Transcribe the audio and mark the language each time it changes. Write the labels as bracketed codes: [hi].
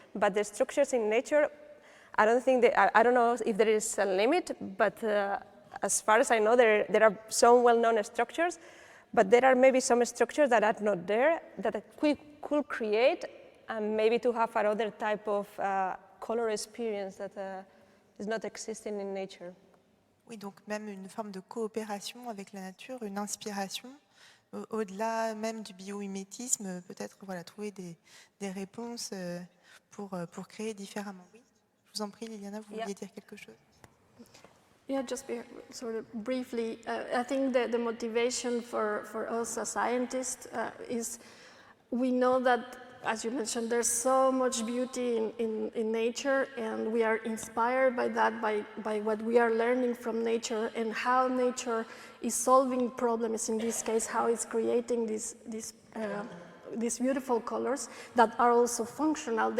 [en] But the structures in nature, I don't know if there is a limit, but as far as I know, there are some well-known structures, but there are maybe some structures that are not there, that we could create, and maybe to have another type of color experience that is not existing in nature. [fr] Oui, donc même une forme de coopération avec la nature, une inspiration, au-delà même du biomimétisme, peut-être voilà, trouver des réponses pour créer différemment. Oui, je vous en prie, Liliana, vous vouliez dire quelque chose? [en] Yeah, just sort of briefly, I think that the motivation for us as scientists is we know that, as you mentioned, there's so much beauty in nature, and we are inspired by that, by what we are learning from nature and how nature is solving problems, in this case, how it's creating these beautiful colors that are also functional.